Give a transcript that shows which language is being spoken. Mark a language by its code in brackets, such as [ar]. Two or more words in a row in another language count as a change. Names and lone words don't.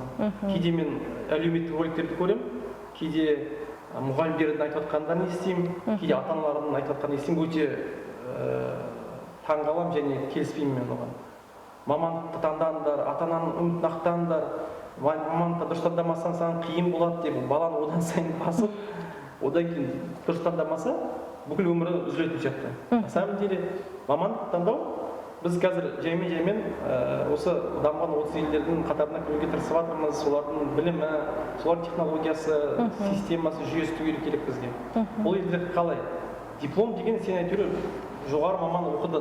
[kk] Кейде мен әлеуметтік роликтерді көремін, кейде мұғалімдердің айтып жатқандарын естимін, кейде ата-аналардың айтып жатқандарын естимін, өте таңғаламын және келіспеймін мен оған. Мамандықты таңдаңдар, ата-ананың үмітін ақтаңдар, мамандықты дұрыс таңдамасаң саған қиын болады деп баланы одан сайын басып, одан кейін дұрыс таңдамаса бүкіл өмірі үзілетін сияқты. [ru] На самом деле [kk] мамандық таңдау біз қазір жаймен осы дамыған 30 елдердің қатарына кіруге тырысып жатырмыз, солардың білімі, солардың технологиясы, системасы, жүйесі түгел керек бізге. Бұл елде қалай? Диплом деген сен әйтеуір жоғары маман оқыдың.